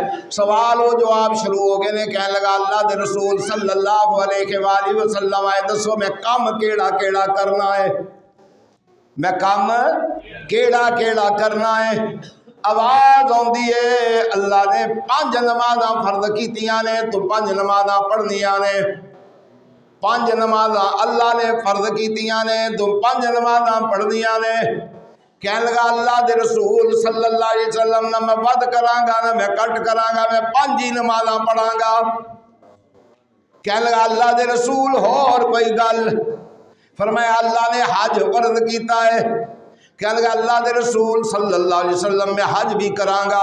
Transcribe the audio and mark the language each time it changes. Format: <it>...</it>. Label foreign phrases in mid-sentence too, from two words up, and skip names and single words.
<pa>سوال و جواب شروع ہو گئے نے، کہنے لگا اللہ دے رسول</pa> <ar>صلی اللہ علیہ وآلہ وسلم</ar> <pa>آئے دسو میں کام کیڑا کیڑا کرنا ہے، میں کام کیڑا کیڑا کرنا ہے۔ آواز آندی ہے اللہ نے 5 نمازاں فرض کیتیاں نے، تو 5 نمازاں پڑھنیاں نے، 5 نمازاں اللہ نے فرض کیتیاں نے، تو 5 نمازاں پڑھنیاں نے۔ کہنے لگا اللہ دے رسول</pa> <ar>صلی اللہ علیہ وسلم</ar> <pa>نہ میں ود کراں گا نہ میں کٹ کراں گا، میں 5 ہی نمازاں پڑھاں گا۔ کہنے لگا اللہ دے رسول اور کوئی گل؟ فرمایا اللہ نے حج فرض کیتا ہے۔ کہنے لگا اللہ دے رسول</pa> <ar>صلی اللہ علیہ وسلم</ar> <pa>میں حج بھی کراں گا۔</pa>